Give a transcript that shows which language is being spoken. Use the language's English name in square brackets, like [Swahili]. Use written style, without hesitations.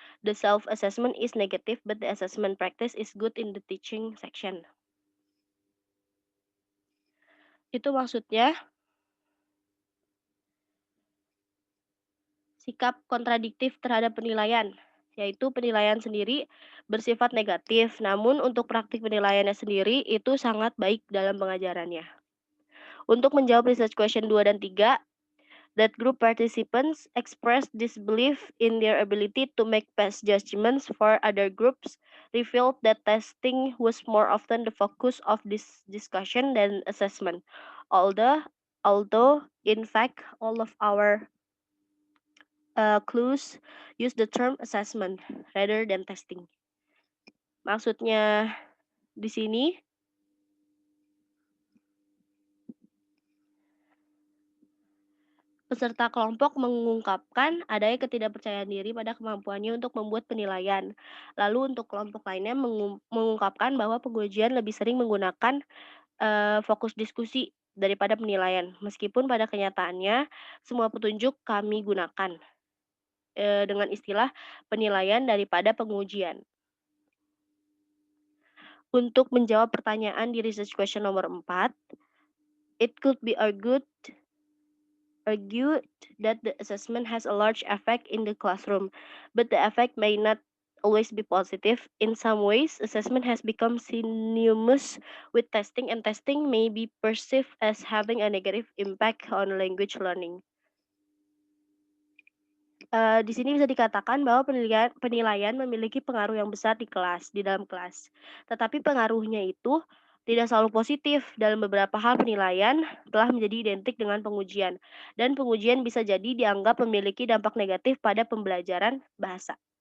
[English] The self-assessment is negative, but the assessment practice is good in the teaching section. [Indonesian] Itu maksudnya sikap kontradiktif terhadap penilaian, yaitu penilaian sendiri bersifat negatif, namun untuk praktik penilaiannya sendiri itu sangat baik dalam pengajarannya. Untuk menjawab [English] research question 2 dan 3, that group participants expressed disbelief in their ability to make past judgments for other groups, revealed that testing was more often the focus of this discussion than assessment. Although in fact, all of our clues use the term assessment rather than testing. [Indonesian] Maksudnya di sini peserta kelompok mengungkapkan adanya ketidakpercayaan diri pada kemampuannya untuk membuat penilaian. Lalu untuk kelompok lainnya mengungkapkan bahwa pengujian lebih sering menggunakan fokus diskusi daripada penilaian. Meskipun pada kenyataannya semua petunjuk kami gunakan dengan istilah penilaian daripada pengujian. Untuk menjawab pertanyaan di research question nomor 4, [English] it could be argued that the assessment has a large effect in the classroom, but the effect may not always be positive. In some ways, assessment has become synonymous with testing, and testing may be perceived as having a negative impact on language learning. [Indonesian] Di sini bisa dikatakan bahwa penilaian memiliki pengaruh yang besar di dalam kelas. Tetapi pengaruhnya itu tidak selalu positif. Dalam beberapa hal penilaian telah menjadi identik dengan pengujian, dan pengujian bisa jadi dianggap memiliki dampak negatif pada pembelajaran bahasa.